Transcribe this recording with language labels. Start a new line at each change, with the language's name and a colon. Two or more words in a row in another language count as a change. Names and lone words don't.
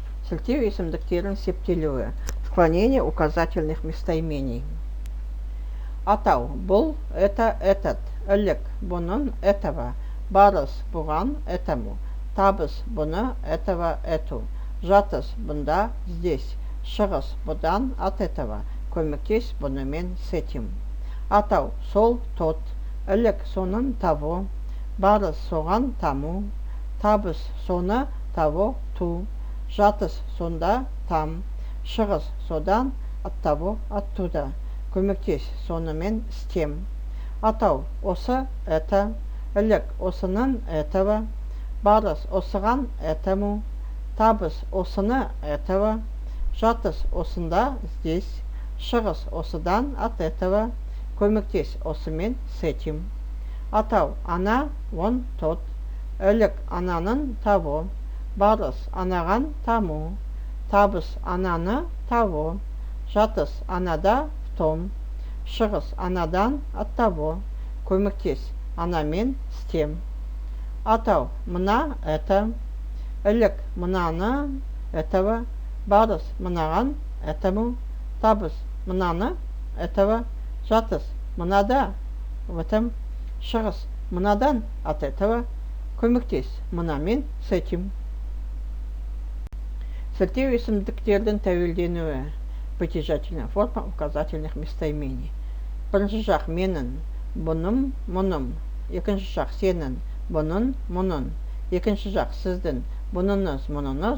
Kazakh: Сілтеу есімдіктердің септелуі.
Russian: Склонение указательных местоимений.
Kazakh: Атау. Бұл,
Russian: это, этот.
Kazakh: Ілік. Бұның, этого. Барыс. Бұған, этому. Табыс. Бұны,
Russian: этого, эту.
Kazakh: Жатыс. Бұнда, здесь. Шығыс. Бұдан,
Russian: от этого.
Kazakh: Көмектес бұнымен,
Russian: с этим.
Kazakh: Атау. Сол, тот. Ілік. Соның, того. Барыс. Соған, таму. Табыс. Соны,
Russian: того, ту.
Kazakh: Жатыс. Сонда, там. Шығыс. Содан,
Russian: от того, оттуда.
Kazakh: Көмектес. Сонымен,
Russian: с тем.
Kazakh: Атау. Осы, это. Ілік. Осының, этого. Барыс. Осыған, этому. Табыс. Осыны, этого. Жатыс. Осында, здесь. Шығыс. Осыдан,
Russian: от этого.
Kazakh: Көмектес. Осымен,
Russian: с этим.
Kazakh: Атау. Ана,
Russian: он, тот.
Kazakh: Ілік. Ананың, того. Барыс. Анаған, таму. Табыс. Ананы, того. Жатыс. Анада,
Russian: в том.
Kazakh: Шығыс. Анадан,
Russian: от того.
Kazakh: Көмектес. Анамен,
Russian: с тем.
Kazakh: Атау. Мына, это. Ілік. Мынаны, этого. Барыс. Мынаған, этому. Табыс. Мынаны, этого. Жатыс. Мынада,
Russian: в этом.
Kazakh: Шығыс. Мынадан,
Russian: от этого.
Kazakh: Көмектес. Мынамен,
Russian: с этим.
Kazakh: Сілтеу есімдіктердің тәуелденуі.
Russian: Притяжательная форма указательных местоимений.
Kazakh: Бірінші жақ менің, бұным, мұным. Екінші жақ сенің, бұның, мұның. Екінші жақ сіздің, бұныңыз, мұныңыз.